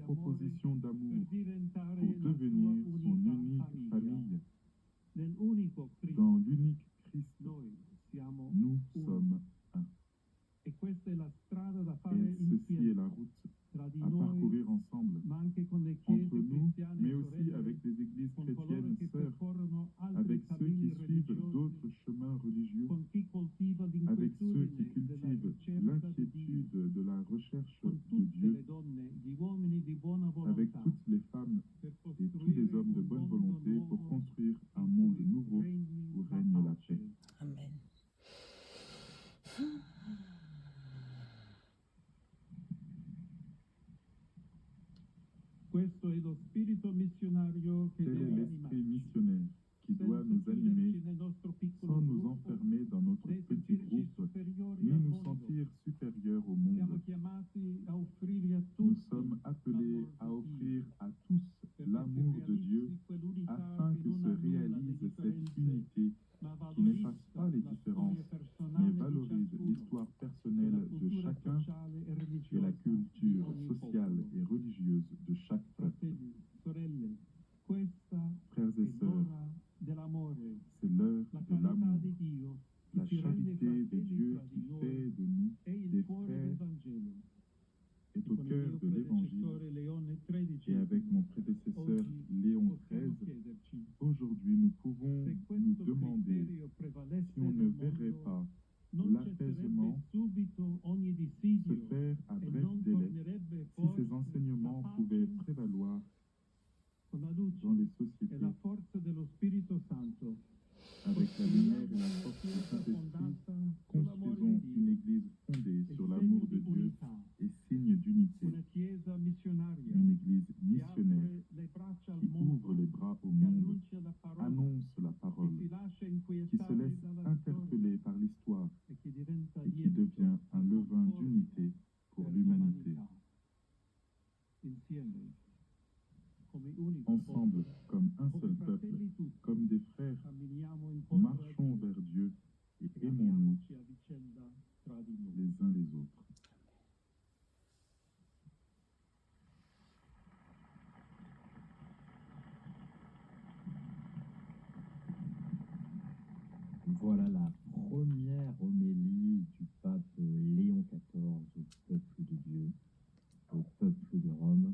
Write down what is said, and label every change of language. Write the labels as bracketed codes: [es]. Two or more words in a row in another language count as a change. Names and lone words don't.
[fr] proposition d'amour [it] per diventare [fr] pour [it] la sua [fr] devenir son [it] unica [fr] unique [it] famiglia. [fr] famille. [it] Nell'unico Cristo [fr] Dans l'unique Christ, [it] noi siamo [fr] nous [it] uno. [fr] sommes un. [it] E questa è la strada da fare [fr] Et ceci est [it] insieme [fr] la route [it] tra di [fr] à [it] noi, [fr] parcourir ensemble, [it] ma anche con le [fr] entre [it] chiese [fr] nous, [it] cristiane [fr] mais [it] e [fr] aussi [it] sorelle, [fr] avec les églises [it] con coloro [fr] chrétiennes [it] che [fr] sœurs, [it] percorrono altri [fr] avec ceux [it] cammini [fr] qui suivent [it] religiosi, [fr] d'autres chemins religieux, [it] con chi coltiva [fr] avec ceux qui [it] l'inquietudine della [fr] cultivent [it] ricerca di Dio, [fr] l'inquiétude de la recherche [it] con [fr] de [it] tutte [fr] Dieu, [it] le donne, gli uomini di buona [fr] avec [it] volontà, [fr] toutes les femmes [it] per [fr] et tous [it] costruire [fr] les hommes de [it] un [fr] bonne [it] mondo [fr] volonté pour [it] nuovo [fr] construire un [it] in [fr] monde [it] cui [fr] nouveau [it] regni [fr] où [it] la [fr] règne la [it] pace. [fr] paix. Amen. [it] Questo è lo spirito missionario che [fr] Tel est [it] deve [fr] l'esprit [it] animarci, [fr] missionnaire qui doit [it] senza [fr] nous animer [it] chiuderci nel nostro piccolo [fr] sans nous [it] gruppo, [fr] enfermer dans notre [it] né [fr] petit [it] sentirci [fr] groupe, [it] superiori [fr] ni [it] al [fr] nous [it] mondo. [fr] sentir supérieurs au [it] Siamo [fr] monde. [it] chiamati a offrire a [fr] Nous [it] tutti [fr] sommes appelés à offrir à tous [it] perché [fr] l'amour [it] si [fr] de Dieu [it] realizzi quell'unità [fr] afin [it] che [fr] que [it] non [fr] se [it] annulla le [fr] réalise cette [it] differenze, [fr] unité [it] ma [fr] qui n'efface [it] valorizza [fr] pas les [it] la [fr] différences, [it] storia [fr] mais [it] personale di [fr] valorise [it] ciascuno [fr] l'histoire [it] e [fr] personnelle [it] la [fr] de [it] cultura [fr] chacun [it] sociale e [fr] et la [it] religiosa di [fr] culture [it] ogni [fr] sociale [it] popolo. [fr] et religieuse de chaque peuple. [it] Fratelli, sorelle, questa [fr] Frères [it] è [fr] et sœurs, [it] l'ora dell'amore, [fr] c'est l'heure [it] la [fr] de [it] carità [fr] l'amour, [it] di Dio che [fr] la [it] ci rende [fr] charité de [it] fratelli [fr] Dieu [it] tra [fr] qui [it] di noi, [fr] fait de nous [it] è il [fr] des [it] cuore [fr] frères [it] del Vangelo. [fr] est au [it] Con il [fr] cœur [it] mio [fr] de l'Évangile. [it] predecessore Leone [fr] Et avec [it] XIII, [fr] mon prédécesseur [it] oggi [fr] Léon [it] possiamo [fr] XIII, [it] chiederci [fr] aujourd'hui nous pouvons [it] se [fr] nous [it] questo [fr] demander [it] criterio prevalesse [fr] si on ne [it] nel [fr] verrait [it] mondo, [fr] pas [it] non [fr] l'apaisement [it] cesserebbe subito ogni [fr] se [it] dissidio [fr] faire à [it] e [fr] bref [it] non [fr] délai [it] tornerebbe [fr] si [it] forse [fr] ces enseignements [it] la pace [fr] pouvaient prévaloir [it] con la luce [fr] dans les [it] e [fr] sociétés [it] la forza dello Spirito Santo. [fr] avec la lumière et la force du Saint-Esprit. Construisons une église fondée sur l'amour de Dieu et signe d'unité, [it] Una chiesa missionaria [fr] une église [it] che [fr] missionnaire [it] apre le braccia al [fr] qui ouvre [it] mondo, [fr] les bras au [it] che [fr] monde, [it] annuncia la parola, [fr] annonce la [it] che [fr] parole, [it] si lascia [fr] qui se [it] inquietare [fr] laisse [it] dalla [fr] interpeller [it] storia [fr] par l'histoire [it] e che diventa [fr] et qui [it] lievito [fr] devient un [it] e [fr] levain [it] conforto [fr] d'unité pour [it] per [fr] l'humanité. [it] l'umanità. Insieme, come unico [fr] Ensemble, [it] popolo, [fr] comme un [it] come [fr] seul peuple, [it] fratelli tutti, [fr] comme des frères, [it] camminiamo incontro a [fr] marchons [it] Dio [fr] vers Dieu et [it] e [fr] aimons-nous [it] amiamoci a vicenda tra di noi. [fr] les uns les autres. Voilà la première homélie du pape Léon XIV au peuple de Dieu, au peuple de Rome.